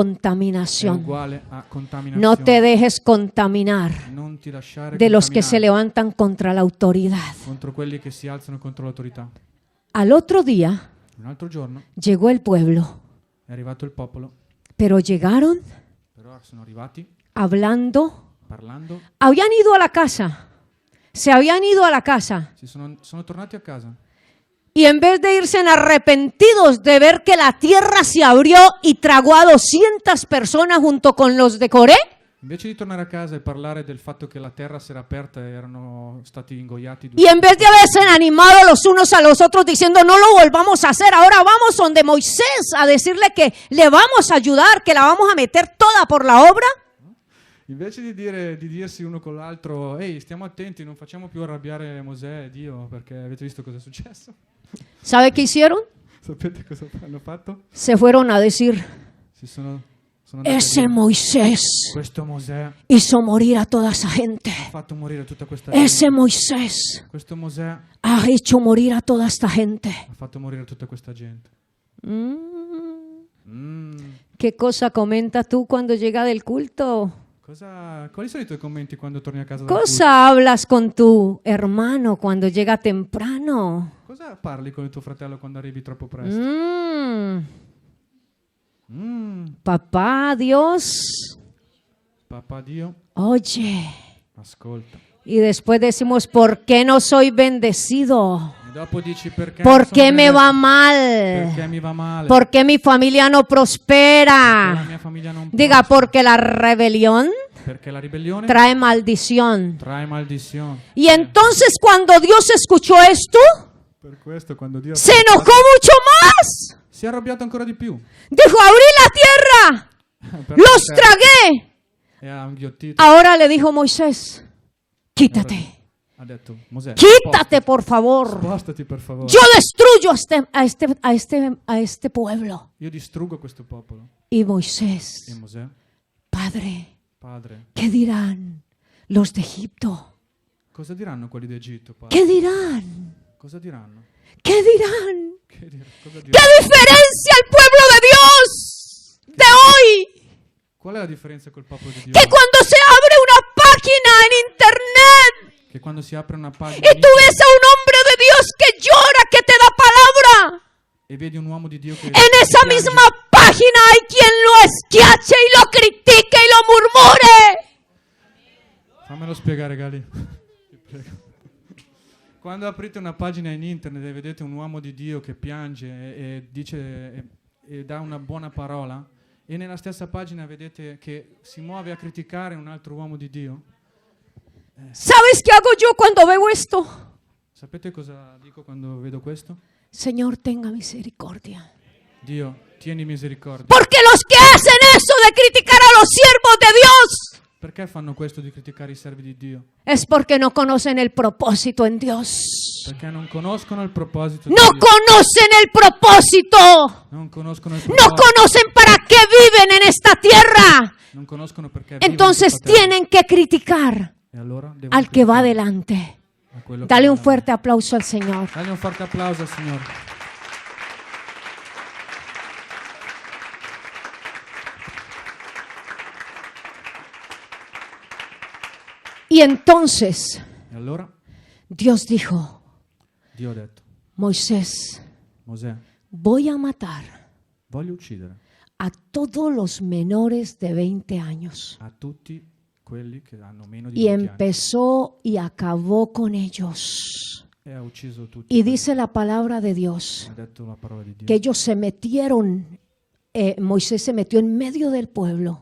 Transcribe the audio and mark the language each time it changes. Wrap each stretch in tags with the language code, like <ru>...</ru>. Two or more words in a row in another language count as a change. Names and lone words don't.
<es>contaminación.</es> <it>uguale a contaminazione.</it> <es>No te dejes contaminar</es> <it>Non ti lasciare</it> <es>de los que se</es> <it>contaminare</it> <es>levantan contra la autoridad.</es> <it>contro quelli che si alzano contro l'autorità.</it> <es>Al otro día</es> <it>Un altro giorno</it> <es>llegó el pueblo,</es> <it>è arrivato il popolo,</it> <es>pero llegaron</es> <it>però sono arrivati</it> <es>hablando,</es> <it>parlando,</it> <es>habían ido a la casa, se habían ido a la casa.</es> <it>sono tornati a casa.</it> <es>Y en vez de irse arrepentidos de ver que la tierra se abrió y tragó a 200 personas junto con los de Coré,</es> <it>Invece di tornare a casa e parlare del fatto che la terra si era aperta e erano stati ingoiati</it> <es>y en vez de haberse animado los unos a los otros diciendo no lo volvamos a hacer, ahora vamos donde Moisés a decirle que le vamos a ayudar, que la vamos a meter toda por la obra,</es> <it>invece di dirsi uno con l'altro, ehi, stiamo attenti, non facciamo più arrabbiare Mosè e Dio, perché avete visto cosa è successo?</it> <es>¿sabe qué hicieron?</es> <it>Sapete cosa hanno fatto?</it> <es>Se fueron a decir,</es> <it>Sono andati a</it> <es>ese</es> <it>dire,</it> <es>Moisés</es> <it>questo Mosè</it> <es>hizo morir a toda esa gente.</es> <it>ha fatto morire tutta questa</it> <es>Ese</es> <it>gente.</it> <es>Moisés</es> <it>Questo Mosè</it> <es>ha hecho morir a toda esta gente.</es> <it>ha fatto morire tutta questa gente.</it> <es>¿Qué cosa comenta tú cuando llega del culto?</es> <it>Quali sono i tuoi commenti quando torni a casa dal culto?</it> <es>¿Cosa hablas con tu hermano cuando llega temprano?</es> <it>Cosa parli con il tuo fratello quando arrivi troppo presto?</it> <es>Papá, Dios,</es> <it>Papà Dio,</it> <es>oye.</es> <it>ascolta.</it> <es>Y después decimos, ¿por qué no soy bendecido?</es> <it>E dopo dici perché</it> <es>¿Por</es> <it>non sono</it> <es>qué me</es> <it>benedetto?</it> <es>va mal?</es> <it>Perché mi va male?</it> <es>¿Por qué mi familia no</es> <it>Perché la</it> <es>prospera?</es> <it>mia famiglia non</it> <es>Diga,</es> <it>prospera?</it> <es>porque la rebelión</es> <it>Perché la ribellione</it> <es>trae maldición.</es> <it>trae maldizione.</it> <es>Y entonces cuando Dios escuchó esto,</es> <it>Per questo quando Dio</it> <es>se enojó mucho más.</es> <it>si è arrabbiato ancora di più.</it> <es>Dijo, abrí la tierra,</es> <it>Per</it> <es>los</es> <it>terra</it> <es>tragué.</es> <it>e ha inghiottito.</it> <es>Ahora le dijo Moisés, quítate,</es> <it>Ha detto, Mosè,</it> <es>quítate por favor.</es> <it>spostati per favore.</it> <es>Yo destruyo a este pueblo.</es> <it>Io distruggo questo popolo.</it> <es>Y</es> <it>E</it> <es>Moisés,</es> <it>Mosè,</it> <es>Padre,</es> <it>padre,</it> <es>¿qué dirán los de Egipto?</es> <it>cosa diranno quelli d'Egitto, padre?</it> <es>¿Qué dirán?</es> <it>Cosa diranno?</it> <es>¿Qué dirán?</es> <it>Cosa</it> <es>¿Qué</es> <it>diranno?</it> <es>diferencia el pueblo de Dios de hoy?</es> <it>Qual è la differenza col popolo di Dio?</it> <es>Que cuando se abre una página en internet</es> <it>Che quando si apre una pagina</it> <es>y tú ves a un hombre de Dios que llora, que te da palabra,</es> <it>e vedi un uomo di Dio che</it> <es>en esa</es> <it>piange,</it> <es>misma página hay quien lo esquiache y lo critique y lo murmure.</es> <it>fammelo spiegare, Gali. Ti prego. Quando aprite una pagina in internet e vedete un uomo di Dio che piange e dice e dà una buona parola, e nella stessa pagina vedete che si muove a criticare un altro uomo di Dio,</it> <es>¿Sabes qué hago yo cuando veo esto?</es> <it>sapete cosa dico quando vedo questo?</it> <es>Señor, tenga misericordia.</es> <it>Dio, tieni misericordia.</it> <es>Porque los que hacen eso de criticar a los siervos de Dios</es> <it>Perché fanno questo di criticare i servi di Dio?</it> <es>es porque no conocen el propósito en Dios.</es> <it>Perché non conoscono il proposito di</it> <es>No</es> <it>Dio.</it> <es>conocen el propósito.</es> <it>Non conoscono il</it> <es>No</es> <it>proposito.</it> <es>conocen para qué viven en esta tierra.</es> <it>Non conoscono perché vivono in</it> <es>Entonces</es> <it>questa terra.</it> <es>tienen que criticar</es> <it>E allora devono</it> <es>al que va</es> <it>criticare</it> <es>adelante.</es> <it>a quello che</it> <es>Dale</es> <it>va</it> <es>un</es> <it>avanti.</it> <es>fuerte aplauso al Señor.</es> <it>Dagli un forte applauso al Signore.</it> <es>Y entonces</es> <it>E allora</it> <es>Dios dijo,</es> <it>Dio ha detto,</it> <es>Moisés,</es> <it>Mosè,</it> <es>voy a matar</es> <it>voglio uccidere</it> <es>a todos los menores de 20 años.</es> <it>a tutti quelli che hanno meno di</it> <es>Y</es> <it>20 anni.</it> <es>empezó y acabó con ellos.</es> <it>E ha ucciso tutti.</it> <es>Y</es> <it>quelli.</it> <es>dice la palabra de Dios</es> <it>Ha detto la parola di Dio.</it> <es>que ellos se metieron, Moisés se metió en medio del pueblo</es>